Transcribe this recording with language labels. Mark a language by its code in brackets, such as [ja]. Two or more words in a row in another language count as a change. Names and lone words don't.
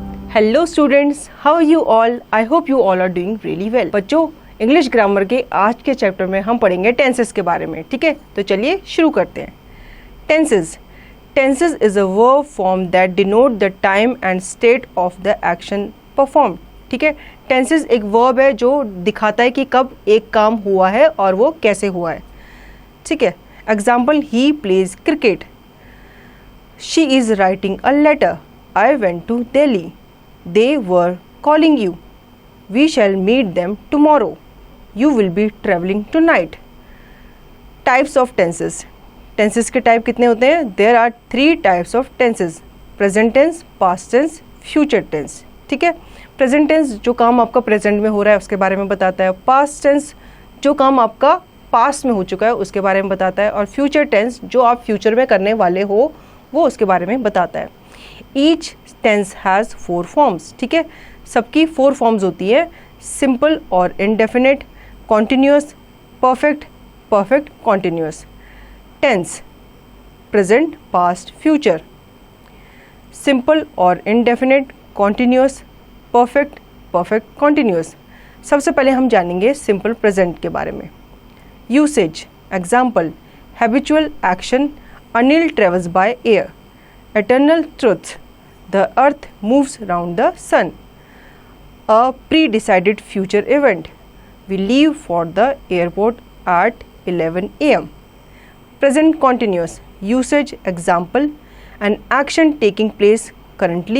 [en] Hello students, How are you all? I hope you all are doing really well. [hi] बच्चों, [en] English grammar [hi] के आज के चैप्टर में हम पढ़ेंगे टेंसेस के बारे में। ठीक है, तो चलिए शुरू करते हैं। [en] Tenses is a verb form that denote the time and state of the action perform. [hi] ठीक है, टेंसेस एक वर्ब है जो दिखाता है कि कब एक काम हुआ है और वो कैसे हुआ है। ठीक है, [en] Example, he plays cricket. She is writing a letter. I went to Delhi. They were calling you. We shall meet them tomorrow. You will be traveling tonight. Types of tenses. Tenses [hi] के टाइप कितने होते हैं? [en] There are 3 types of tenses. Present tense, past tense, future tense. [hi] ठीक है, [en] present tense [hi] जो काम आपका present में हो रहा है उसके बारे में बताता है। [en] past tense [hi] जो काम आपका past में हो चुका है उसके बारे में बताता है। और [en] future tense [hi] जो आप future में करने वाले हो वो उसके बारे में बताता है। [en] Each tense has 4 forms. [hi] ठीक है, सबकी 4 forms होती है, सिंपल और [en] indefinite, continuous, perfect, perfect continuous. Tense, present, past, future. सिंपल और indefinite, continuous, perfect, perfect continuous. [hi] सबसे पहले हम जानेंगे [en] simple present [hi] के बारे में। [en] Usage, example, habitual action, Anil travels by air. Eternal truth, the earth moves round the sun. A pre-decided future event, we leave for the airport at 11 a.m. Present continuous, usage, example, an action taking place currently.